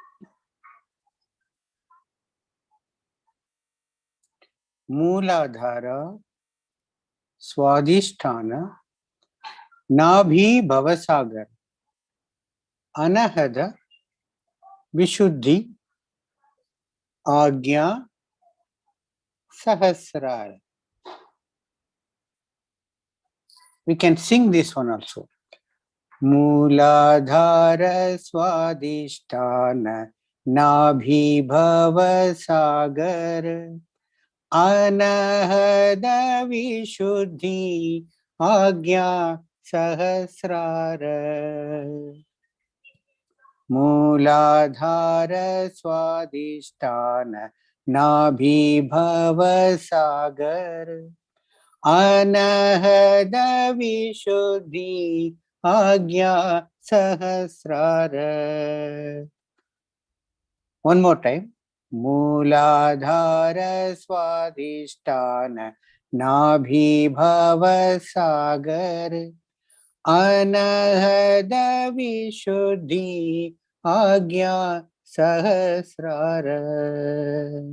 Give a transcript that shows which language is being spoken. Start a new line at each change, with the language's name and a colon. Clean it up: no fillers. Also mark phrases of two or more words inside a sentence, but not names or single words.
Sanskrit: Mooladhara, Swadhisthana, Nabhi Bhavasagar, Anahada, Vishuddhi, Agya, Sahasrara.
English: We can sing this one also.
Sanskrit: Mooladhara Swadhisthana, Nabhi Bhavasagar, Anahada Vishuddhi, Agya Sahasrara. Mooladhara Swadhisthana, Nabhi Bhavasagar, Anahada Vishuddhi, Agya Sahasrara.
English: One more time.
Sanskrit: Mooladhara Swadhisthana, Nabhi Bhavasagar, Anahada Vishuddhi, Agya Sahasrara.